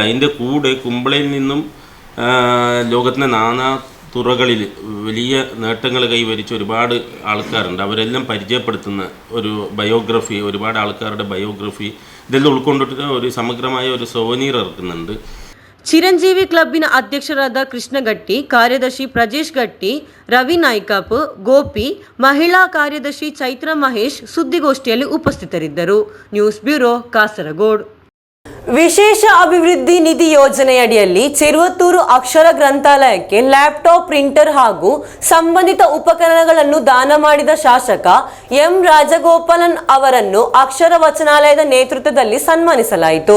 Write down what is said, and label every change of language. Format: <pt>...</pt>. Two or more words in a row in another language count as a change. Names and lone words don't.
<ml>അതിൻ്റെ കൂടെ കുമ്പളയിൽ നിന്നും ലോകത്തിൻ്റെ നാനാ തുറകളിൽ വലിയ നേട്ടങ്ങൾ കൈവരിച്ച ഒരുപാട് ആൾക്കാരുണ്ട്. അവരെല്ലാം പരിചയപ്പെടുത്തുന്ന ഒരു ബയോഗ്രഫി, ഒരുപാട് ആൾക്കാരുടെ ബയോഗ്രഫി, ഇതെല്ലാം ഉൾക്കൊണ്ടിട്ട് ഒരു സമഗ്രമായ ഒരു സോവനീർ ഇറക്കുന്നുണ്ട്.</ml> <kn>ಚಿರಂಜೀವಿ ಕ್ಲಬ್ಬಿನ ಅಧ್ಯಕ್ಷರಾದ ಕೃಷ್ಣಗಟ್ಟಿ, ಕಾರ್ಯದರ್ಶಿ ಪ್ರಜೇಶ್ ಗಟ್ಟಿ, ರವಿ ನಾಯ್ಕಾಪ್, ಗೋಪಿ, ಮಹಿಳಾ ಕಾರ್ಯದರ್ಶಿ ಚೈತ್ರ ಮಹೇಶ್ ಸುದ್ದಿಗೋಷ್ಠಿಯಲ್ಲಿ ಉಪಸ್ಥಿತರಿದ್ದರು. ನ್ಯೂಸ್ ಬ್ಯೂರೋ, ಕಾಸರಗೋಡು. ವಿಶೇಷ ಅಭಿವೃದ್ಧಿ ನಿಧಿ ಯೋಜನೆಯಡಿಯಲ್ಲಿ ಚೆರುವತ್ತೂರು ಅಕ್ಷರ ಗ್ರಂಥಾಲಯಕ್ಕೆ ಲ್ಯಾಪ್ಟಾಪ್, ಪ್ರಿಂಟರ್ ಹಾಗೂ ಸಂಬಂಧಿತ ಉಪಕರಣಗಳನ್ನು ದಾನ ಮಾಡಿದ ಶಾಸಕ ಎಂ ರಾಜಗೋಪಾಲನ್ ಅವರನ್ನು ಅಕ್ಷರ ವಚನಾಲಯದ ನೇತೃತ್ವದಲ್ಲಿ ಸನ್ಮಾನಿಸಲಾಯಿತು.</kn>